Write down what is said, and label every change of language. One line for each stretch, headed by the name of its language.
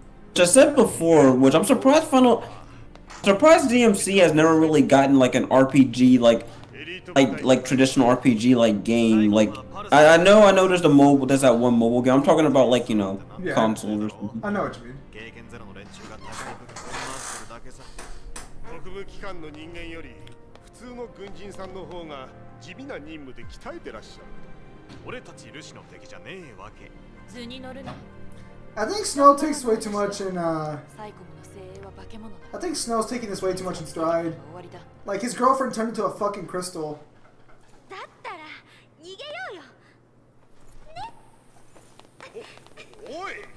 English: Which I said before, which I'm surprised DMC has never really gotten like an RPG like traditional RPG like game. Like I know. There's the mobile. There's that one mobile game. I'm talking about like Yeah. console or something. I know what you mean.
Japanese: 経験ゼロの連中が高い武器を振り回してるだけさ。特務機関の人間より普通の軍人さんの方が地味な任務で鍛えてらっしゃる。俺たちルシの敵じゃねえわけ。図に乗るな。
English: I think Snow takes way too much in
Japanese: サイコムの精鋭は化け物だ。
English: I think Snow's taking this way too much in stride.
Japanese: 終わりだ。
English: Like his girlfriend turned into a fucking crystal.
Japanese: だったら逃げようよ。おい。